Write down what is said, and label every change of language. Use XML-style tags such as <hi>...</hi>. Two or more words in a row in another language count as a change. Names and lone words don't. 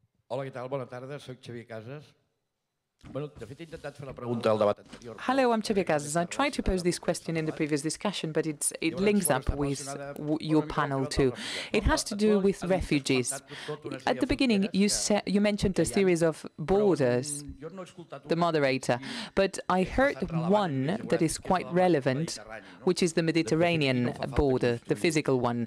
<ca>Hola, què tal? Bona tarda, soc Xavier Casas. Bueno, de fet, he intentat fer la pregunta al debat anterior.</ca> <en>Hello, I'm Xavier Casas. I tried to pose this question in the previous discussion, but it links up with your panel too. It has to do with refugees. At the beginning, you mentioned a series of borders, the moderator, but I heard one that is quite relevant, which is the Mediterranean border, the physical one.</en>